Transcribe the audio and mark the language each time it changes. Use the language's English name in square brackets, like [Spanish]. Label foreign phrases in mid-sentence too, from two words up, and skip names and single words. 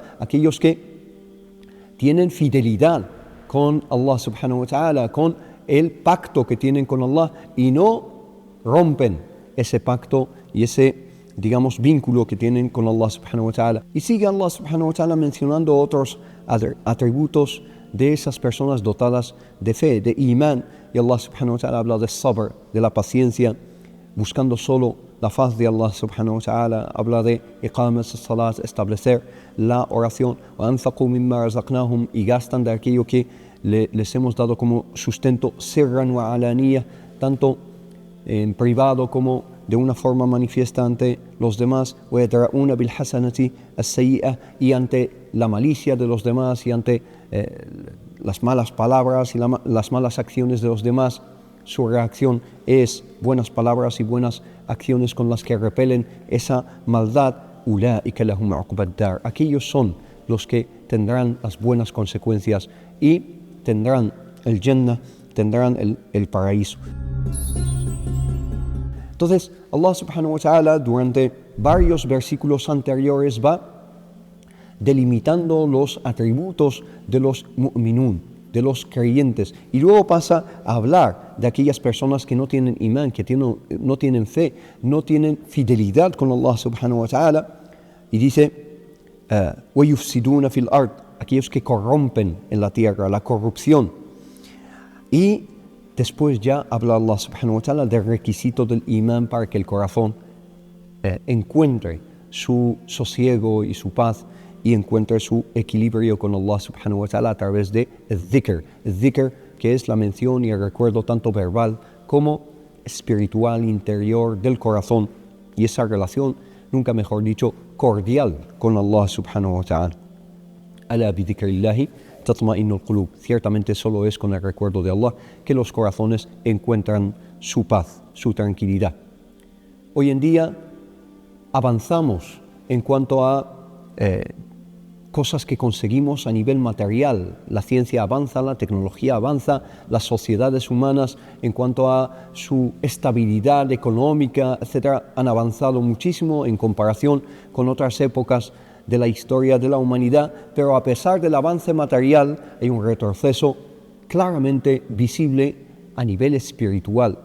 [Spanish] Aquellos que tienen fidelidad con [Arabic] الله سبحانه وتعالى, [Spanish] con el pacto que tienen con Allah y no rompen ese pacto y ese, digamos, vínculo que tienen con [Arabic] الله سبحانه وتعالى. [Spanish] Y sigue [Arabic] الله سبحانه وتعالى [Spanish] mencionando otros atributos de esas personas dotadas de fe, de imán. Y [Arabic] الله سبحانه وتعالى [Spanish] habla de sabr, de la paciencia, buscando solo la faz de [Arabic] الله سبحانه وتعالى. [Spanish] Habla de [Arabic] إقامة الصلاة, [Spanish] establecer la oración. [Arabic] وَأَنْفَقُوا مِمَّا رَزَقْنَاهُمْ, [Spanish] y gastan de aquello que les hemos dado como sustento, [Arabic] سرا وعلانية, [Spanish] tanto en privado como de una forma manifiesta ante los demás. [Arabic] وَيَدْرَؤُونَ بِالْحَسَنَةِ السَّيِّئَةِ, [Spanish] y ante la malicia de los demás y ante las malas palabras y las malas acciones de los demás, su reacción es buenas palabras y buenas acciones con las que repelen esa maldad. [Arabic] أُولَٰئِكَ لَهُمْ عُقْبَى الدَّارِ, [Spanish] aquellos son los que tendrán las buenas consecuencias y tendrán el Jannah, tendrán el paraíso. Entonces, [Arabic] الله سبحانه وتعالى [Spanish] durante varios versículos anteriores va delimitando los atributos de los mu'minun, de los creyentes, y luego pasa a hablar de aquellas personas que no tienen imán, que no tienen fe, no tienen fidelidad con [Arabic] الله سبحانه وتعالى, [Spanish] y dice [Arabic] وَيُفْسِدُونَ فِي الْأَرْضِ, [Spanish] aquellos que corrompen en la tierra, la corrupción. Y después ya habla [Arabic] الله سبحانه وتعالى [Spanish] del requisito del imán para que el corazón encuentre su sosiego y su paz y encuentre su equilibrio con [Arabic] الله سبحانه وتعالى [Spanish] a través de dhikr. Dhikr, que es la mención y el recuerdo tanto verbal como espiritual interior del corazón, y esa relación, nunca mejor dicho, cordial con [Arabic] الله سبحانه وتعالى. ألا بذكر الله تطمئن القلوب, [Spanish] ciertamente solo es con el recuerdo de Allah que los corazones encuentran su paz, su tranquilidad. Hoy en día avanzamos en cuanto a cosas que conseguimos a nivel material. La ciencia avanza, la tecnología avanza, las sociedades humanas en cuanto a su estabilidad económica, etcétera, han avanzado muchísimo en comparación con otras épocas de la historia de la humanidad, pero a pesar del avance material hay un retroceso claramente visible a nivel espiritual.